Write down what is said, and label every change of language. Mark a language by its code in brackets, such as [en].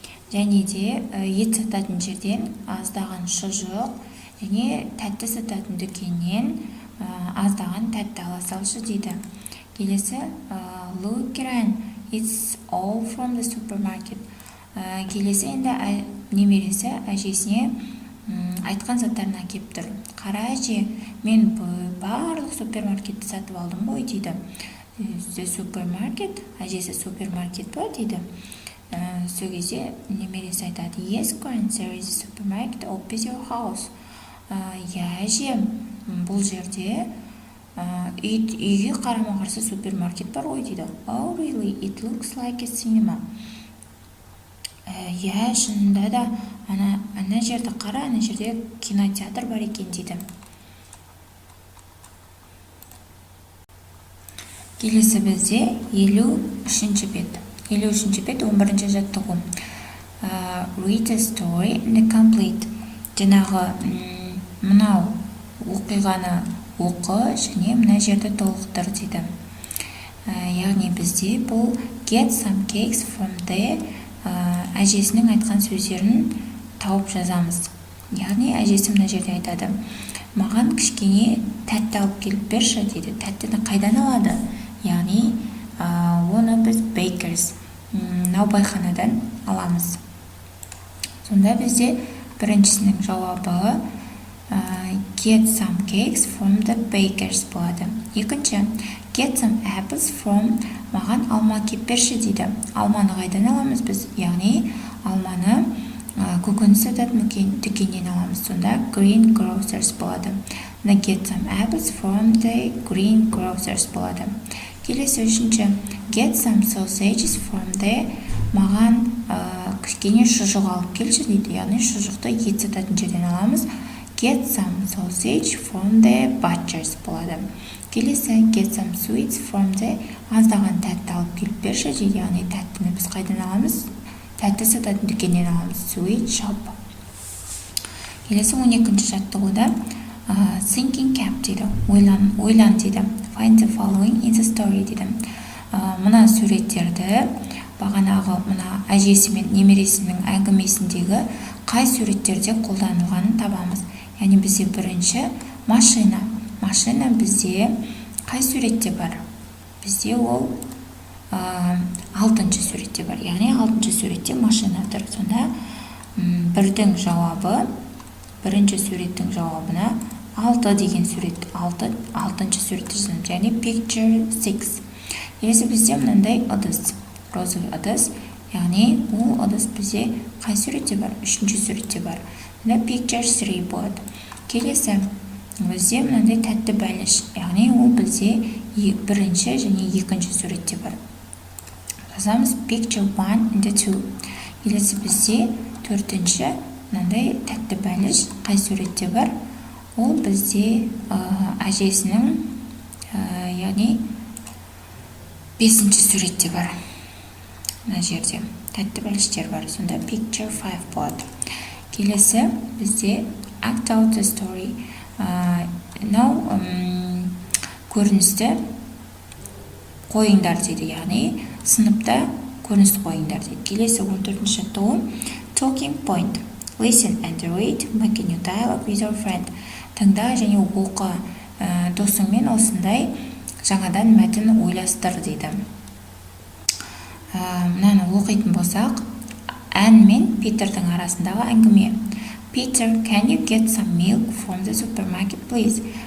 [kk] Және де ет сататын жерден аздаған шұжық және тәтті сататын дүкеннен аздаған тәтті ала салшы дейді. Келесі, [en] look, Gran, it's all from the supermarket. [kk] Келесі енді немересі әжесіне айтқан заттарын әкеп тұр. Қара әже, мен барлық супермаркетті сатып алдым ғой дейді. [en] The supermarket, [kk] әжесі супермаркет па дейді. Сол кезде немересі айтады, [en] yes, Gran, there is a supermarket opposite your house. [kk] Әже, бұл жерде үйге қарама-қарсы супермаркет бар ғой дейді. [en] Oh, really? It looks like a cinema. [kk] Шынында да ана жерді қара, ана жерде кинотеатр бар екен дейді. Келесі бізде 53-ші бет. 53-ші бет 11-ші жаттығу. [en] Read a story and complete. [kk] Жаңағы мынау оқиғаны оқы және мына жерді толықтыр дейді. Яғни бізде бұл [en] get some cakes from the [kk] әжесінің айтқан сөздерін тауып жазамыз. Яғни әжесі мына жерде айтады, маған кішкене тәтті алып келіп берші дейді. Тәттіні қайдан алады? Яғни оны біз bakers, наубайханадан аламыз. Сонда бізде біріншісінің жауабы [en] get some cakes from the bakers [kk] болады. Екінші, [en] get some apples from, [kk] маған алма кеп берші дейді. Алманы қайдан аламыз біз? Яғни алманы көкөніс сататын дүкеннен аламыз. Сонда greengrocers болады. [en] Get some apples from the greengrocers [kk] болады. Келесі үшінші, [en] get some sausages from the, [kk] маған кішкене шұжық алып келші дейді. Яғни шұжықты ет сататын жерден аламыз. [en] Get some sausage from the butchers [kk] болады. Келесі, [en] get some sweets from the, [kk] аздаған тәтті алып келіп берші дейді. Яғни тәттіні біз қайдан аламыз? Тәтті сататын дүкеннен аламыз. [en] Sweet shop. [kk] Келесі 12-ші жаттығуда [en] thinking cap [kk] дейді. Ойлан дейді. [en] Find the following in the story [kk] дейді. Мына суреттерді бағанағы мына әжесі мен немересінің әңгімесіндегі қай суреттерде қолданылғанын табамыз. Яғни бізде бірінші машина. Машина бізде қай суретте бар? Бізде ол 6-шы суретте бар. Яғни 6-шы суретте машина тұр. Сонда бірдің жауабы, бірінші суреттің жауабына 6 деген сурет, 6-шы суретті жазамыз. Яғни picture 6. Келесі бізде мынандай ыдыс, розовый ыдыс. Яғни ол ыдыс бізде қай суретте бар? 3-ші суретте бар. Picture 3 болады. Келесі бізде мынандай тәтті бәліш. Яғни ол бізде бірінші және екінші суретте бар. Жазамыз [en] picture 1 and 2. [kk] Келесі бізде 4-ші мынандай тәтті бәліш қай суретте бар? Ол бізде әжесінің, яғни 5-ші суретте бар. Мына жерде тәтті бәліштер бар. Сонда picture 5 болады. Келесі бізде [en] act out the story. [kk] Мынау көріністі қойыңдар дейді, яғни сыныпта көріністі қойыңдар дейді. Келесі 14-ші жаттығу [en] talking point. Listen and read, make a new dialogue with your friend. [kk] Тыңда және оқы, досыңмен осындай жаңадан мәтін ойластыр дейді. Мынаны оқитын болсақ, Ән мен Питердің арасындағы әңгіме. [en] Peter, can you get some milk from the supermarket, please?